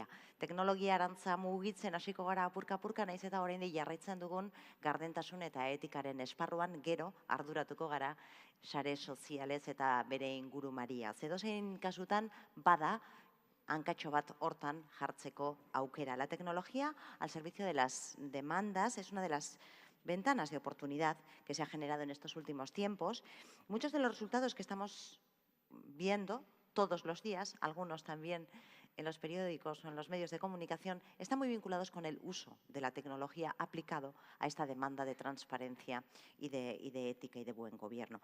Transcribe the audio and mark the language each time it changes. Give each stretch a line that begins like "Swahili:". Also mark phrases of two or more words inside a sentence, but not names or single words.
Basque: Teknologia arantza mugitzen hasiko gara apurka-apurka, naiz eta oraindik jarraitzen dugun gardentasun eta etikaren esparruan gero arduratuko gara sare sozialez eta bere ingurumariaz. Edozein kasutan bada hankatxo bat hortan jartzeko aukera.
Spanish: La tecnología al servicio de las demandas es una de las ventanas de oportunidad que se ha generado en estos últimos tiempos. Muchos de los resultados que estamos viendo todos los días, algunos también en los periódicos o en los medios de comunicación, están muy vinculados con el uso de la tecnología aplicado a esta demanda de transparencia y de ética y de buen gobierno.